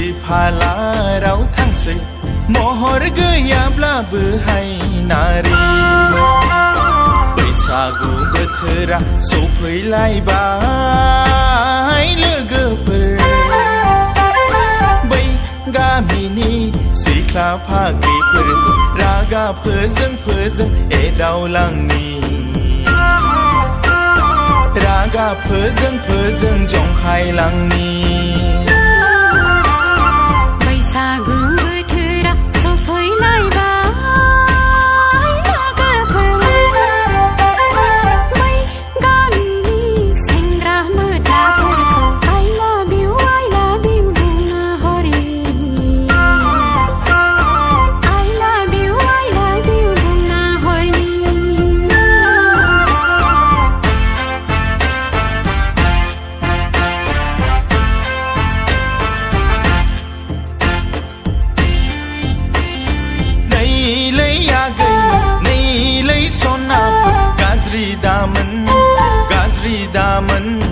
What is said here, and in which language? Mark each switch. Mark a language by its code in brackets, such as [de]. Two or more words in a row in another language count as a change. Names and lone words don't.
[brx] फालाराव थांसै महर गैयाब्लाबो हाय नारि बैसागु बोथोरा सफैलायबाय लोगोफोर बै गामिनि सिख्ला फाग्लिफोरखौ रागा फोजों एदावलांनि रागा फोजों जंखायलांनि बैसागु बोथोरा सफैलायबाय लोगोफोर बै गामिनि सेंग्रा मोदाफोरखौ [en] I love you [brx] बुंना हरि [en] I love you [brx] बुंना हरि नैलै सनाफोर गाज्रि दामोन